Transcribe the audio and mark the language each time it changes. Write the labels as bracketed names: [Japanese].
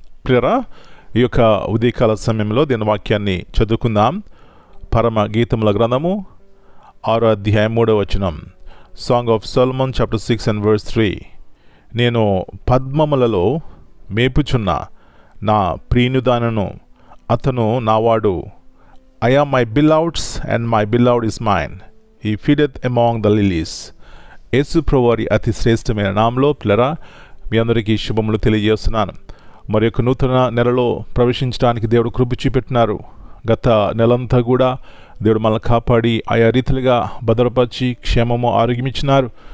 [Telugu] ప్రియరా, ఈ యొక్క ఉదయకాల సమయంలో దీని వాక్యాన్ని చదువుకుందాం. పరమ గీతముల గ్రంథము 6వ అధ్యాయం 3వ వచనం. [English] Song of Solomon chapter 6 and verse 3. [Telugu] నేను పద్మములలో మేపుచున్న నా ప్రియునిదానను, అతను నావాడు. [English] I am my beloved's and my beloved is mine. He feedeth among the lilies. [Telugu] యేసు ప్రభువారి అతి శ్రేష్టమైన నామములో పిల్లరా మీ అందరికీ శుభములు తెలియజేస్తున్నాను. మరి యొక్క నూతన నెలలో ప్రవేశించడానికి దేవుడు కృప చూపెట్టినారు. గత నెలంతా కూడా దేవుడు మనల్ని కాపాడి ఆయా రీతిలుగా భద్రపరిచి క్షేమము ఆరోగ్యం ఇచ్చినారు.